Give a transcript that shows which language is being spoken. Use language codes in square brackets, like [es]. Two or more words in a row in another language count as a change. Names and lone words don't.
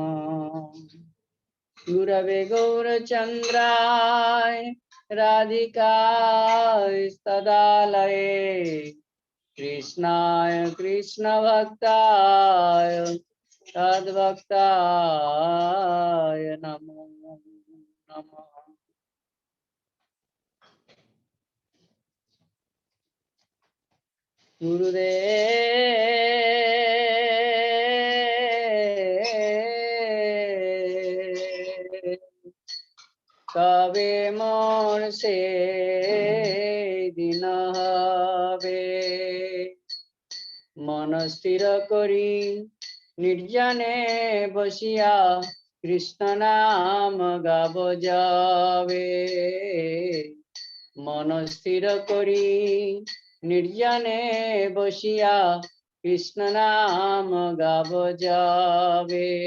[sa] गुरवे गौरचन्द्राय राधिकाय तदालये कृष्णाय कृष्णभक्ताय तद्भक्ताय नमो नमः। [bn] गुरुदेव कবে মোর সে দিন হবে মন স্থির করি নির্জনে বসিয়া কৃষ্ণ নাম গাব যাবে মন স্থির করি নির্জনে বসিয়া কৃষ্ণ নাম গাব যাবে